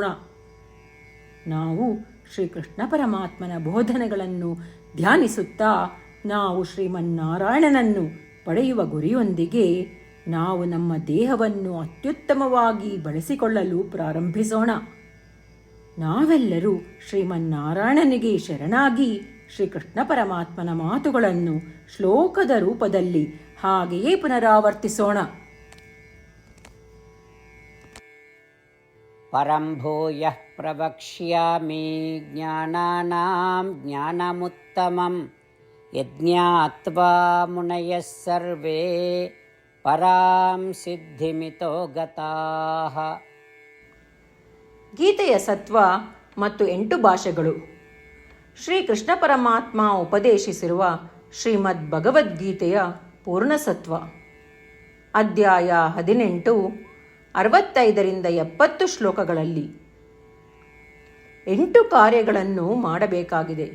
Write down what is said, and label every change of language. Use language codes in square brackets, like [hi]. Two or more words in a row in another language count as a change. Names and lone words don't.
[kn] ನಾವು ಶ್ರೀಕೃಷ್ಣ ಪರಮಾತ್ಮನ ಬೋಧನೆಗಳನ್ನು ಧ್ಯಾನಿಸುತ್ತಾ ನಾವು ಶ್ರೀಮನ್ನಾರಾಯಣನನ್ನು ಪಡೆಯುವ ಗುರಿಯೊಂದಿಗೆ ನಾವು ನಮ್ಮ ದೇಹವನ್ನು ಅತ್ಯುತ್ತಮವಾಗಿ ಬಳಸಿಕೊಳ್ಳಲು ಪ್ರಾರಂಭಿಸೋಣ. ನಾವೆಲ್ಲರೂ ಶ್ರೀಮನ್ನಾರಾಯಣನಿಗೆ ಶರಣಾಗಿ ಶ್ರೀಕೃಷ್ಣ ಪರಮಾತ್ಮನ ಮಾತುಗಳನ್ನು ಶ್ಲೋಕದ ರೂಪದಲ್ಲಿ ಹಾಗೆಯೇ ಪುನರಾವರ್ತಿಸೋಣ. [sa] ಪರಂ ಭೂಯಃ ಪ್ರವಕ್ಷ್ಯಾಮಿ ಜ್ಞಾನಾನಾಂ ಜ್ಞಾನಮುತ್ತಮಂ ಯಜ್ಞಾತ್ವಾ ಮುನಯಃ ಸರ್ವೇ ಪರಾಂ ಸಿದ್ಧಿಮಿತೋ ಗತಾಃ. [kn] ಗೀತೆಯ ಸತ್ವ ಮತ್ತು 8 ಭಾಷೆಗಳು. ಶ್ರೀಕೃಷ್ಣ ಪರಮಾತ್ಮ ಉಪದೇಶಿಸಿರುವ ಶ್ರೀಮದ್ ಭಗವದ್ಗೀತೆಯ ಪೂರ್ಣಸತ್ವ. ಅಧ್ಯಾಯ 18, 65ರಿಂದ 70 ಶ್ಲೋಕಗಳಲ್ಲಿ 8 ಕಾರ್ಯಗಳನ್ನು ಮಾಡಬೇಕಾಗಿದೆ.